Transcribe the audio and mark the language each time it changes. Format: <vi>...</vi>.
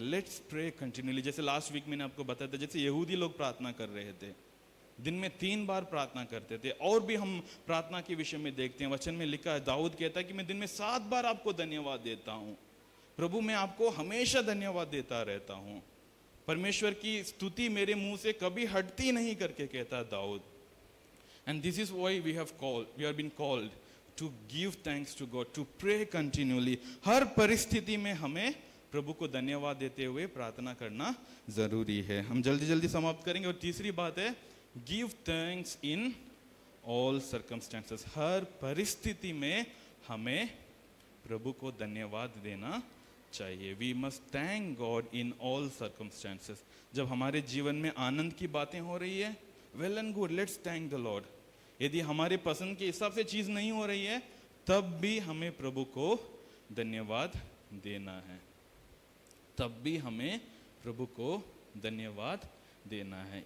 <en>Let's pray continually.</en> <hi>जैसे last week मैंने आपको बताया था, जैसे यहूदी लोग प्रार्थना कर रहे थे, दिन में 3 बार प्रार्थना करते थे। और भी हम प्रार्थना के विषय में देखते हैं, वचन में लिखा है, दाऊद कहता है कि मैं दिन में 7 बार आपको धन्यवाद देता हूँ। प्रभु मैं आपको हमेशा धन्यवाद देता रहता हूँ। परमेश्वर की स्तुति मेरे मुंह से कभी हटती नहीं करके कहता Dawood.</hi> <en>And this is why we have been called to give thanks to God, to pray continually.</en> <hi>हर परिस्थिति में हमें प्रभु को धन्यवाद देते हुए प्रार्थना करना जरूरी है। हम जल्दी जल्दी समाप्त करेंगे। और तीसरी बात है</hi> <en>give thanks in all circumstances।</en> <hi>हर परिस्थिति में हमें प्रभु को धन्यवाद देना चाहिए।</hi> <en>We must thank God in all circumstances।</en> <hi>जब हमारे जीवन में आनंद की बातें हो रही है,</hi> <en>well and good, let's thank the Lord।</en> <hi>यदि हमारे पसंद के हिसाब से चीज नहीं हो रही है, तब भी हमें प्रभु को धन्यवाद देना है, तब भी हमें प्रभु को धन्यवाद देना है।</hi>